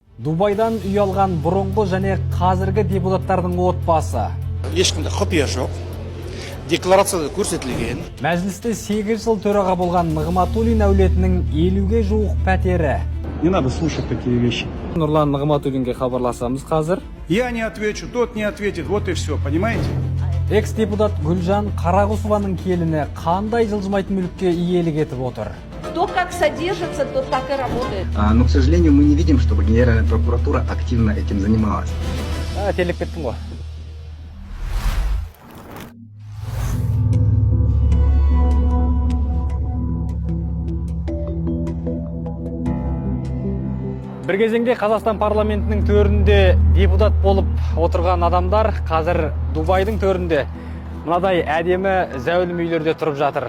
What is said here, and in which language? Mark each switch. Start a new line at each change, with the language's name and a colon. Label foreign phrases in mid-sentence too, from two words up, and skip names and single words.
Kazakh: Дубайдан үй алған бұрынғы және қазіргі депутаттардың отбасы. Ешқандай құпия жоқ. Декларацияда көрсетілген. Мәжілісте 8 жыл төраға болған Нығматулин әулетінің 50-ге жуық пәтері.
Russian: Не надо слушать такие вещи.
Kazakh: Нұрлан Нығматулинге хабарласамыз қазір.
Russian: Я не отвечу, тот не ответит, вот и все, понимаете?
Kazakh: Экс-депутат Гүлжан Қарағұсованың келіні қандай жылжымайтын мүлікке иелік етіп отыр?
Russian: Кто как содержится, тот так и работает. Но, к сожалению, мы не видим, чтобы Генеральная прокуратура активно этим занималась.
Kazakh: Телеп кеттім ғой. Бір кезеңде Қазақстан парламентінің төрінде депутат болып отырған адамдар қазір Дубайдың төрінде мынадай әдемі зәулім үйлерде тұрып жатыр.